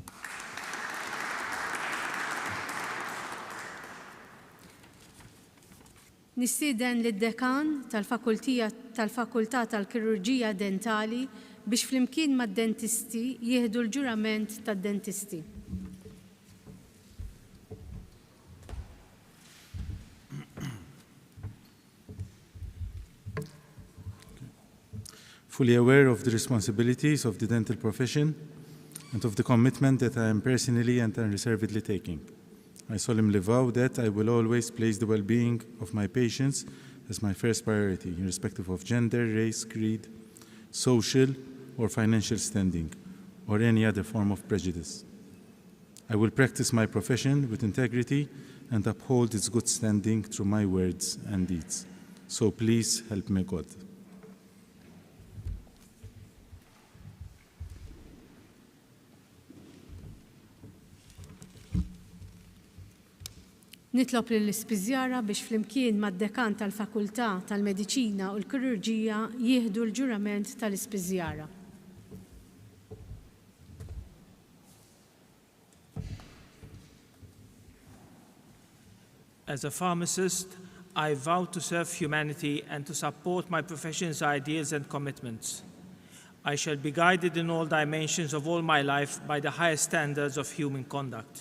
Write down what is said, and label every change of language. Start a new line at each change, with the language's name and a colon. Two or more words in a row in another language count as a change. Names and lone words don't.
Maltese: Nistieden lid-dekan tal-Fakultà tal-Kirurġija Dentali biex flimkien mad-dentisti jieħdu l-ġurament tad-dentisti.
English: Fully aware of the responsibilities of the dental profession and of the commitment that I am personally and unreservedly taking. I solemnly vow that I will always place the well-being of my patients as my first priority, irrespective of gender, race, creed, social or financial standing, or any other form of prejudice. I will practice my profession with integrity and uphold its good standing through my words and deeds. So please help me God.
Maltese: Nitlob lill-ispiżjara biex flimkien mad-dekan tal-Fakultà tal-Mediċina u l-Kirurġija jieħdu l-ġurament tal-ispiżjara.
English: As a pharmacist, I vow to serve humanity and to support my profession's ideals and commitments. I shall be guided in all dimensions of all my life by the highest standards of human conduct.